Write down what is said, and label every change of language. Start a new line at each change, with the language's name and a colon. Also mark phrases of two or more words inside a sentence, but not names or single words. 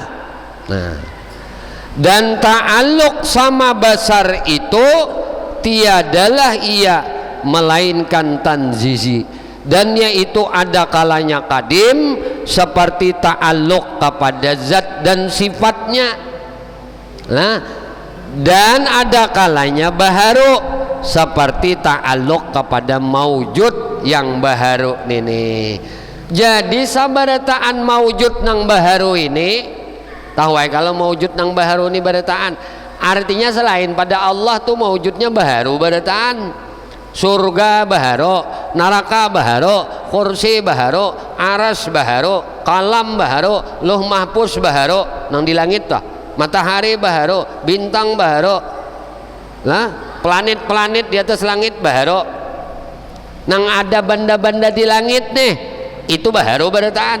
Malay: Nah, dan ta'alluq sama basar itu tiadalah ia melainkan tanzizi, dan yaitu ada kalanya kadim seperti ta'alluq kepada zat dan sifatnya. Nah, dan ada kalanya baharu seperti ta'alluq kepada maujud yang baharu ini.
Banjar: Jadi sabarataan maujud nang baharu ini, tahu kalau maujud nang baharu ini barataan artinya selain pada Allah tuh maujudnya baharu barataan. Surga baharu, neraka baharu, kursi baharu, aras baharu, kalam baharu,
Arabic: لوح محفوظ
Banjar: baharu nang di langit tuh, matahari baharu, bintang baharu, lah planet-planet di atas langit baharu, nang ada benda-benda di langit nih itu baharu barataan.